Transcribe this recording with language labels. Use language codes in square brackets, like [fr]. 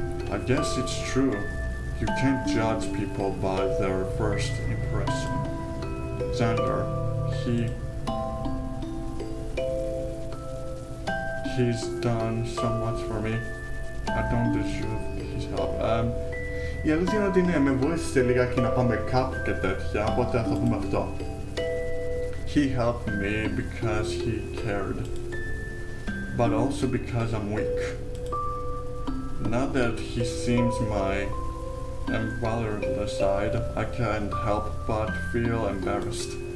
[en] I guess it's true. You can't judge people by their first impression. Xander, he's done so much for me. I don't deserve his help. [el] Η αλήθεια είναι ότι ναι, με βοήθησε λιγάκι να πάμε κάπου και τέτοια, οπότε θα πούμε αυτό. [en] He helped me because he cared, but also because I'm weak. Not that he seems my invaluable side, I can't help but feel embarrassed.